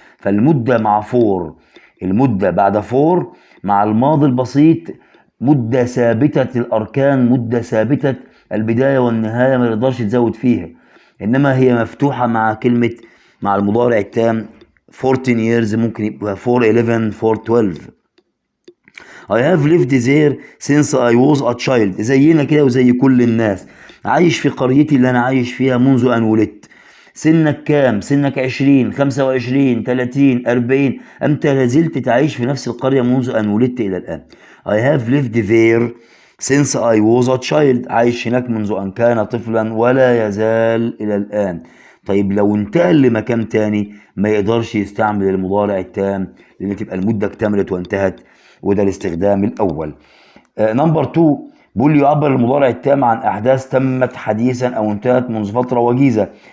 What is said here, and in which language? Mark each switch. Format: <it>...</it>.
<ar>فالمدة مع فور، المدة بعد فور مع الماضي البسيط مدة ثابتة الأركان، مدة ثابتة البداية والنهاية، ما تقدرش تزود فيها. إنما هي مفتوحة مع كلمة مع المضارع التام 14 years، ممكن يبقى 4 11 4 12.</ar> <en>I have lived there since I was a child.</en> <ar>زينا كده وزي كل الناس، عايش في قريتي اللي أنا عايش فيها منذ أن ولدت. سنك كام؟ سنك 20 25 30 40، أنت لازلت تعيش في نفس القرية منذ أن ولدت إلى الآن.</ar> <en>I have lived there since I was a child.</en> <ar>عايش هناك منذ أن كان طفلا ولا يزال إلى الآن. طيب لو انتقل لمكان تاني ما يقدرش يستعمل المضارع التام لأن تبقى المدة اكتملت وانتهت، وده الاستخدام الأول. نمبر 2 بيقول لي يعبر المضارع التام عن أحداث تمت حديثا أو انتهت منذ فترة وجيزة.</ar>